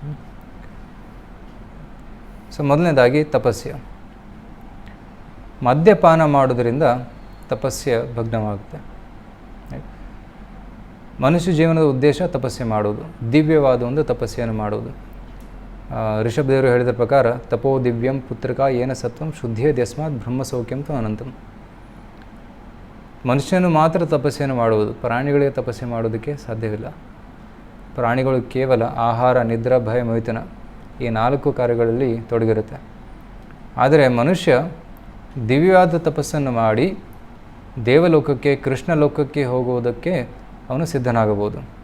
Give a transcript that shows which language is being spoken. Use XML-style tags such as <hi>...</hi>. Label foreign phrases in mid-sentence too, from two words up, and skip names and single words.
<kn>ಸೊ ಮೊದಲನೇದಾಗಿ ತಪಸ್ಸು. ಮದ್ಯಪಾನ ಮಾಡೋದರಿಂದ ತಪಸ್ಸು ಭಗ್ನವಾಗುತ್ತೆ. ಮನುಷ್ಯ ಜೀವನದ ಉದ್ದೇಶ ತಪಸ್ಸೆ ಮಾಡೋದು, ದಿವ್ಯವಾದ ಒಂದು ತಪಸ್ಸೆಯನ್ನು ಮಾಡೋದು. ಋಷಭದೇವರು ಹೇಳಿದ ಪ್ರಕಾರ</kn> <sa>ತಪೋ ದಿವ್ಯಂ ಪುತ್ರಕಾ ಏನ ಸತ್ವಂ ಶುದ್ಧೇದ್ಯಸ್ಮಾತ್ ಬ್ರಹ್ಮಸೌಖ್ಯಂ ತು ಅನಂತಂ.</sa> <kn>ಮನುಷ್ಯನು ಮಾತ್ರ ತಪಸ್ಸೆಯನ್ನು ಮಾಡುವುದು, ಪ್ರಾಣಿಗಳಿಗೆ ತಪಸ್ಸೆ ಮಾಡೋದಕ್ಕೆ ಸಾಧ್ಯವಿಲ್ಲ. ಪ್ರಾಣಿಗಳು ಕೇವಲ ಆಹಾರ, ನಿದ್ರಾ, ಭಯ, ಮೈಥುನ ಈ 4 ಕಾರ್ಯಗಳಲ್ಲಿ ತೊಡಗಿರುತ್ತೆ. ಆದರೆ ಮನುಷ್ಯ ದಿವ್ಯವಾದ ತಪಸ್ಸನ್ನು ಮಾಡಿ ದೇವಲೋಕಕ್ಕೆ, ಕೃಷ್ಣ ಲೋಕಕ್ಕೆ ಹೋಗುವುದಕ್ಕೆ ಅವನು ಸಿದ್ಧನಾಗಬಹುದು.</kn>